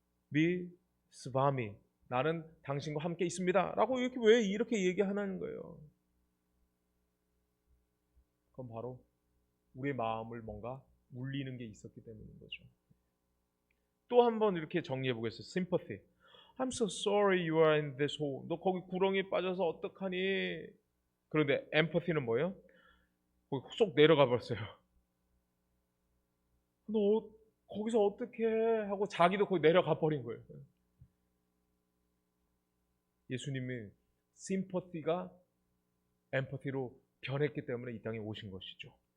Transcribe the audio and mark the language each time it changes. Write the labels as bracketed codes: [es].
[ko] 미 스바미 나는 당신과 함께 있습니다 라고 왜 이렇게 얘기하는 거예요. 그건 바로 우리의 마음을 뭔가 울리는 게 있었기 때문인 거죠. 또 한 번 이렇게 정리해 보겠습니다. [en] sympathy. I'm so sorry you are in this hole. [ko] 너 거기 구렁이에 빠져서 어떡하니? 그런데 empathy는 뭐예요? 거기 쏙 내려가 버렸어요. 너 거기서 어떻게 하고 자기도 거기 내려가 버린 거예요. 예수님이 sympathy가 empathy로 변했기 때문에 이 땅에 오신 것이죠.